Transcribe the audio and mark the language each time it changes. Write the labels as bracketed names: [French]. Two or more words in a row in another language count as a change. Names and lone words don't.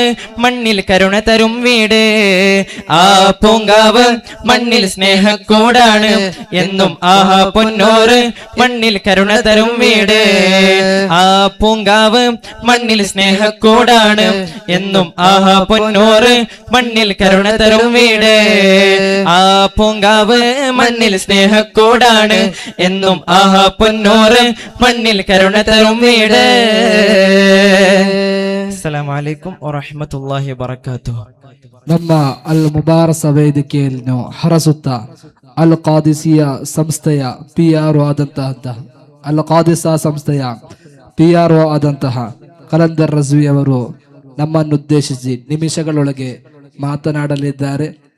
[Malayalam] മണ്ണിൽ കരുണ തരും വീട് ആ പൂങ്കാവ് മണ്ണിൽ സ്നേഹക്കൂടാണ് എന്നും ആഹാ പൊന്നൂറ് മണ്ണിൽ കരുണ തരും വീട് ആ പൂങ്കാവ് മണ്ണിൽ സ്നേഹക്കൂടാണ് എന്നും ആഹാ പൊന്നൂറ് മണ്ണിൽ കരുണ തരും വീട് ആ പൂങ്കാവ് മണ്ണിൽ സ്നേഹക്കൂടാണ് എന്നും ആഹാ പൊന്നൂറ് മണ്ണിൽ കരുണ തരും വീട്. [Arabic] السلام عليكم ورحمة الله وبركاته. [Kannada] ನಮ್ಮ ಅಲ್ ಮುಬಾರಸ ವೇದಿಕೆಯನ್ನು ಹರಸುತ್ತ ಅಲ್ ಕಾದಿಸಿಯ ಸಂಸ್ಥೆಯ PRO ಆದಂತಹ ಅಲ್ ಕಾದಿಸ ಸಂಸ್ಥೆಯ PRO ಆದಂತಹ ಕಲಂದರ್ ರಜ್ವಿ ಅವರು ನಮ್ಮನ್ನುದ್ದೇಶಿಸಿ ನಿಮಿಷಗಳೊಳಗೆ ಮಾತನಾಡಲಿದ್ದಾರೆ.